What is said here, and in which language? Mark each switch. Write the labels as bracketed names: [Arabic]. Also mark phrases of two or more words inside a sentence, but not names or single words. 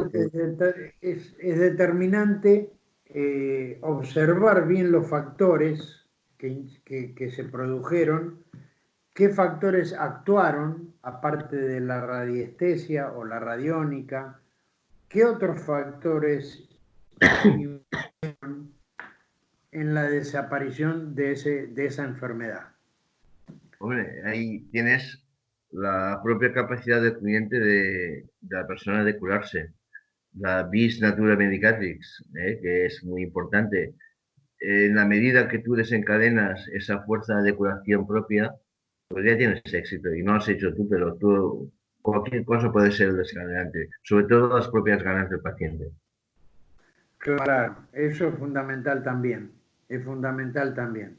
[Spanish] creo que es determinante observar bien los factores que se produjeron, qué factores actuaron, aparte de la radiestesia o la radiónica, qué otros factores en la desaparición de esa enfermedad. hombre, ahí tienes la propia capacidad del cliente de la persona de curarse. [Latin] La vis natura medicatrix, [Spanish] que es muy importante. En la medida que tú desencadenas esa fuerza de curación propia, pues ya tienes éxito. Y no lo has hecho tú, pero tú, cualquier cosa puede ser el desencadenante, sobre todo las propias ganas del paciente. Claro, eso es fundamental también.